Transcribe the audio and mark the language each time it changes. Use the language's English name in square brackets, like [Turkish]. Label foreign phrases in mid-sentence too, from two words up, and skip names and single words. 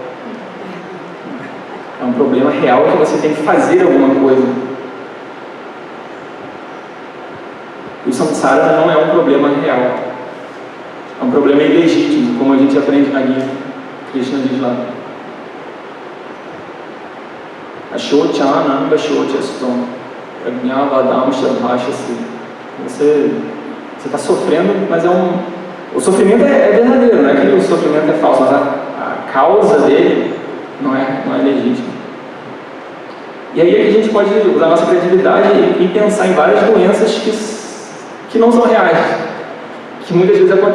[Portuguese] É um problema real que você tem que fazer alguma coisa. O samsara não é um problema real. É um problema ilegítimo, como a gente aprende na Gita. Krishna diz lá. [Sanskrit] Ashochanam bashocastam prajnavadam shabhashasi. [Portuguese] Você está sofrendo, mas o sofrimento é verdadeiro, não é que o sofrimento é falso, mas a causa dele não é legítima. E aí a gente pode usar a nossa criatividade e pensar em várias doenças que não são reais, que muitas vezes acontecem.